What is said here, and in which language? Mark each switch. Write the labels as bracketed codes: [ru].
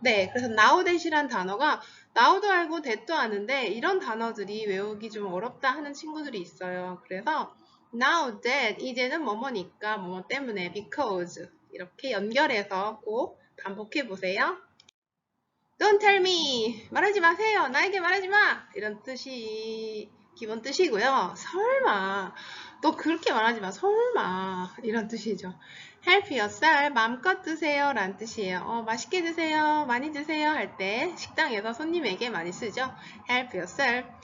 [ko] 네, 그래서 now that이란 단어가 now도 알고 that도 아는데 이런 단어들이 외우기 좀 어렵다 하는 친구들이 있어요. 그래서 now that 이제는 뭐뭐니까 뭐뭐 때문에 because 이렇게 연결해서 꼭 반복해 보세요. [en] Don't tell me [ko] 말하지 마세요. 나에게 말하지 마. 이런 뜻이 기본 뜻이고요. 설마 너 그렇게 말하지 마. 설마 이런 뜻이죠. [en] Help yourself [ko] 마음껏 드세요 라는 뜻이에요. 맛있게 드세요. 많이 드세요 할 때 식당에서 손님에게 많이 쓰죠. [en] Help yourself.